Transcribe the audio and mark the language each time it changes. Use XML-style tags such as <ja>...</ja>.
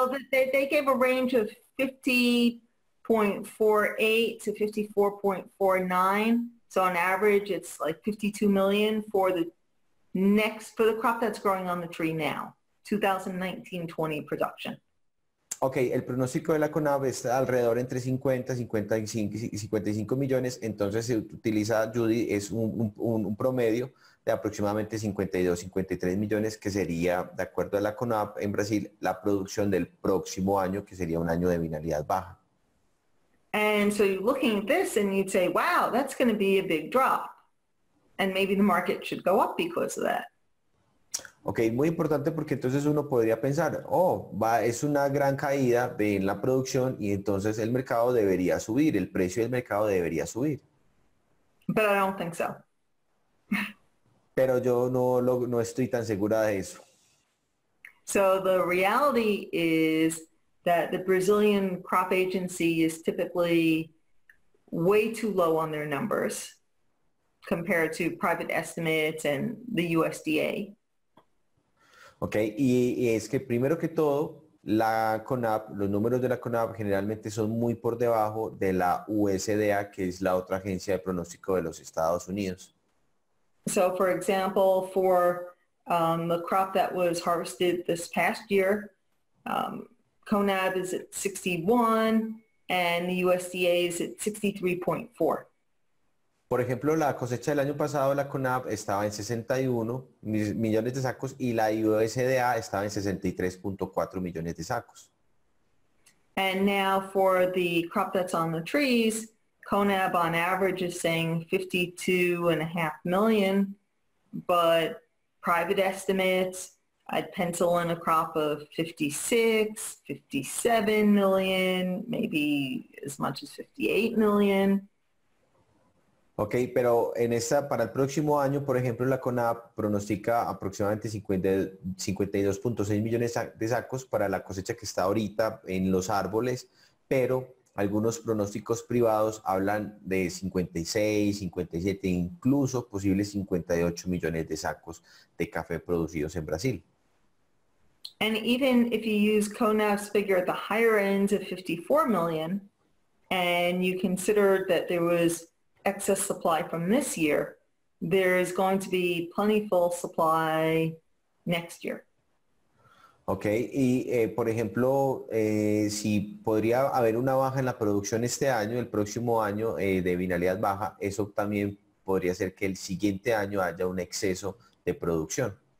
<en>Well, they gave a range of 50.48 to 54.49. So on average, it's like 52 million for the crop that's growing on the tree now, 2019-20 production.</en> <es>Ok, el pronóstico de la CONAB está alrededor entre 50, 55 y 55 millones, entonces se utiliza, Judy, es un promedio de aproximadamente 52, 53 millones, que sería, de acuerdo a la CONAB en Brasil, la producción del próximo año, que sería un año de vinalidad baja.</es> <en>And so you're looking at this and you'd say, wow, that's going to be a big drop. And maybe the market should go up because of that.</en> <es>Ok, muy importante porque entonces uno podría pensar, es una gran caída en la producción y entonces el mercado debería subir, el precio del mercado debería subir.</es> <en>But I don't think so.</en> <es>Pero yo no estoy tan segura de eso.</es> <en>So the reality is that the Brazilian crop agency is typically way too low on their numbers compared to private estimates and the USDA.</en> <es>Ok, y es que primero que todo, la CONAB, los números de la CONAB generalmente son muy por debajo de la USDA, que es la otra agencia de pronóstico de los Estados Unidos.</es> <en>So for example, for the crop that was harvested this past year, CONAB is at 61 and the USDA is at 63.4.</en> <es>Por ejemplo, la cosecha del año pasado, la CONAB estaba en 61 millones de sacos y la USDA estaba en 63.4 millones de sacos.</es> <en>And now for the crop that's on the trees, CONAB on average is saying 52.5 million, but private estimates I'd pencil in a crop of 56, 57 million, maybe as much as 58 million.</en> <es>Ok, pero para el próximo año, por ejemplo, la CONAB pronostica aproximadamente 52.6 millones de sacos para la cosecha que está ahorita en los árboles, pero algunos pronósticos privados hablan de 56, 57, incluso posibles 58 millones de sacos de café producidos en Brasil.</es> <en>And even if you use CONAB's figure at the higher end of 54 million, and you consider that there was excess supply from this year, there is going to be plentiful supply next year.</en> <es>Ok, y por ejemplo, si podría haber una baja en la producción este año, el próximo año de vinalidad baja, eso también podría hacer que el siguiente año haya un exceso de producción.</es>